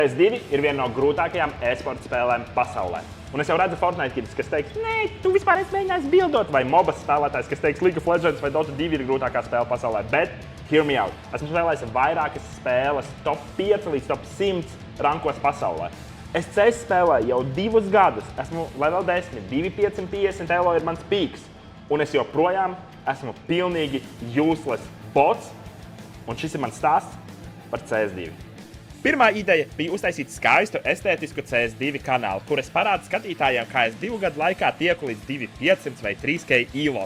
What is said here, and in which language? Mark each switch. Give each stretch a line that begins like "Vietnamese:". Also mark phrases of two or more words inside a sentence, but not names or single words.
Latvian: PS2 ir viena no grūtākajām e-sporta spēlēm pasaulē. Un es jau redzu Fortnite, kas teiks, nē, tu vispār esi mēģinājis bildot, vai MOBA spēlētājs, kas teiks, League of Legends vai Dota 2 ir grūtākā spēle pasaulē. Bet,
English: hear me out.
Latvian: Esmu spēlējis vairākas spēles top 5 līdz top 100 rankos pasaulē. Es CS spēlēju jau 2 gadus. Esmu level 10, 2550 elo ir mans pīks. Un es joprojām esmu pilnīgi useless bots. Un šis ir mans stāsts par CS2. Pirmā ideja bija uztaisīt skaistu, estētisku CS2 kanālu, kur es parādu skatītājiem, kā es 2 gadu laikā tieku līdz 2500 vai 3K elo.